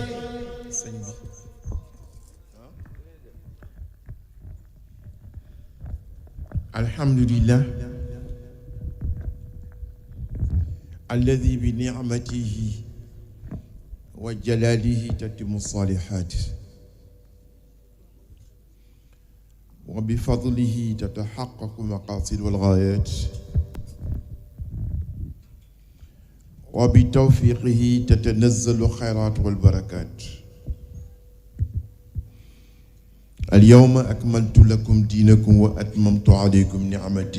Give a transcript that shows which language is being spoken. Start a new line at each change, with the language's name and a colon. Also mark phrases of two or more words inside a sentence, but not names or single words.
Arabic: الحمد لله الذي بنعمته وجلاله تتم الصالحات وبفضله تتحقق المقاصد والغايات وبتوفيقه تتنزل الخيرات والبركات اليوم أكملت لكم دينكم وأتممت عليكم نعمتي